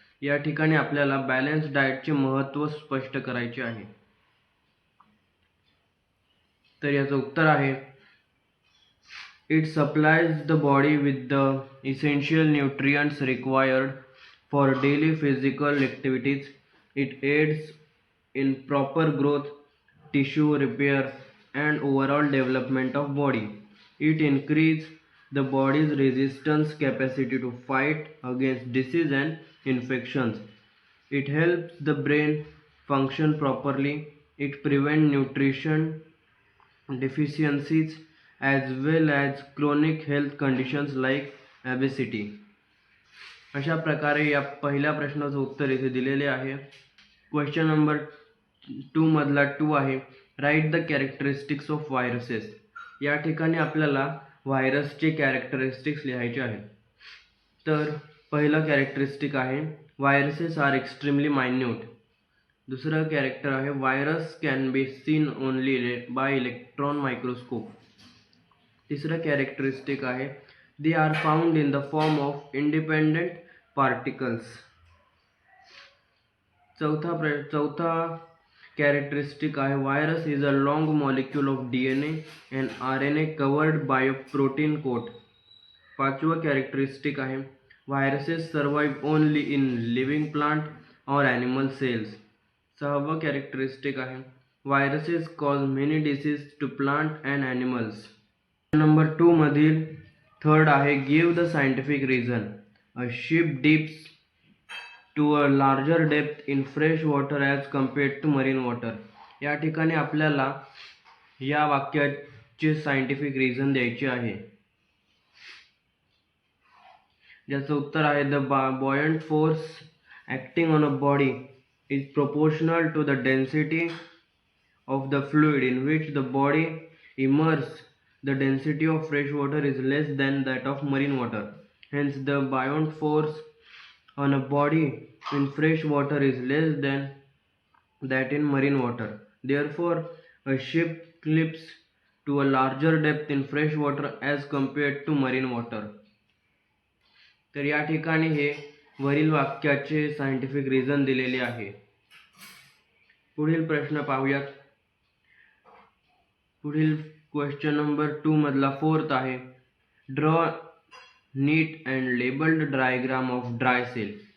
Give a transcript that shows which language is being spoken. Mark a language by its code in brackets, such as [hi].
[mr] या ठिकाणी आपल्याला बॅलन्स डाएटचे महत्त्व स्पष्ट करायचे आहे. तर याचं उत्तर आहे, [en] It supplies the body with the essential nutrients required for daily physical activities. It aids in proper growth, tissue repair and overall development of body. It increases the body's resistance capacity to fight against disease and infections. It helps the brain function properly. It prevents nutrition deficiencies as well as chronic health conditions like obesity. [mr] अशा प्रकारे या पहिल्या प्रश्नाचं उत्तर इथे दिलेले आहे. Question number 2 मधला 2 आहे, [en] Right the characteristics of viruses. [mr] या ठिकाणी आपल्याला व्हायरसचे कॅरेक्टरिस्टिक्स लिहायचे आहेत. तर पहिलं कॅरेक्टरिस्टिक आहे, [en] Viruses are extremely minute. [mr] दुसरं कॅरेक्टर आहे, [en] Virus can be seen only by electron microscope. [mr] तिसरं कॅरेक्टरिस्टिक आहे, [en] They are found in the form of independent particles. [mr] चौथा कॅरेक्टरिस्टिक आहे, [en] Virus is a long molecule of DNA and RNA covered by a protein coat. [mr] पाचवं characteristic आहे, [en] Viruses survive only in living plant or animal cells. [mr] सहावं characteristic आहे, [en] Viruses cause many disease to plant and animals. [mr] Number 2 मधील third आहे, [en] Give the scientific reason. A ship dips to a larger depth in fresh water as compared to marine water. [mr] या ठिकाणी आपल्याला या वाक्याचे scientific reason द्यायचे आहे. ज्याचं उत्तर आहे, [en] The buoyant force acting on a body is proportional to the density of the fluid in which the body immerses. The density of fresh water is less than that of marine water. Hence the buoyant force on a body in fresh water is less than that in marine water. Therefore, a ship clips to a larger depth in fresh water as compared to marine water. [mr] तर या ठिकाणी हे वरील वाक्याचे scientific reason दिलेले आहे. पुढील प्रश्न पाहूयात. पुढील क्वेश्चन नंबर 2 मधला 4th आहे, [en] Draw neat and labelled diagram of dry cell.